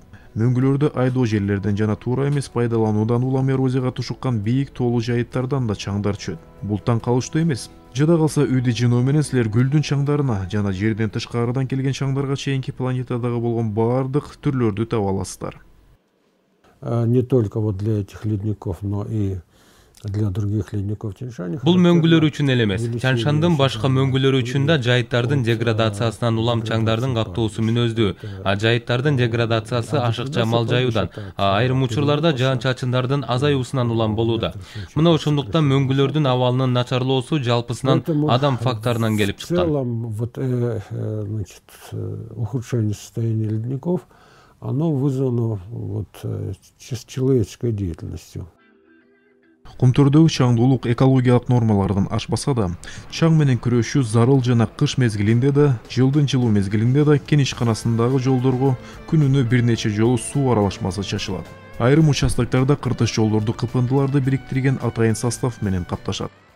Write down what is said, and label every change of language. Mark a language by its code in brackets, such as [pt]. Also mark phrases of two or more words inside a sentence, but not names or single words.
[ky] Мөңгүлөрдө айдоо жерлерден жана туура эмес пайдалануудан улам эрозияга тушуккан бийик тоолуу жайыттардан да чаңдар чөт. Бул таң калыштуу эмес. Жада калса үйдү жиноо менен силер гүлдүн чаңдарына жана жерден тышкарыдан келген чаңдарга чейинки планетадагы болгон баардык түрлөрдү таба аласыздар. [ru] Не только вот для этих ледников, но и для других ледников Тянь-Шаня. [ky] Бул мөңгүлөр үчүн эле эмес, Тянь-Шандын башка мөңгүлөрү үчүн да жайыттардын деградациясынан улам чаңдардын каптоосу мүнөздүү. Жайыттардын деградациясы ашыкча мал жаюудан, айрым учурларда жаан-чачындардын азаюусунан улам болууда. Мына ошондуктан мөңгүлөрдүн абалынын начарлоосу жалпысынан адам факторунан келип чыккан. [ru] В целом, вот, ухудшение состояния ледников, оно вызвано человеческой деятельностью. [ky] Кумтөрдөгү чаңдуулук экологиялык нормалардан ашпаса да, чаң менен күрөшүү зарыл жана кыш мезгилинде да, жылдын жылуу мезгилинде да кен ишканасындагы жолдорго күнүнө бир нече жолу суу аралашмасы чачылат. Айрым участоктарда кыртыш жолдорду кыпындыларды бириктирген атайын состав менен капташат.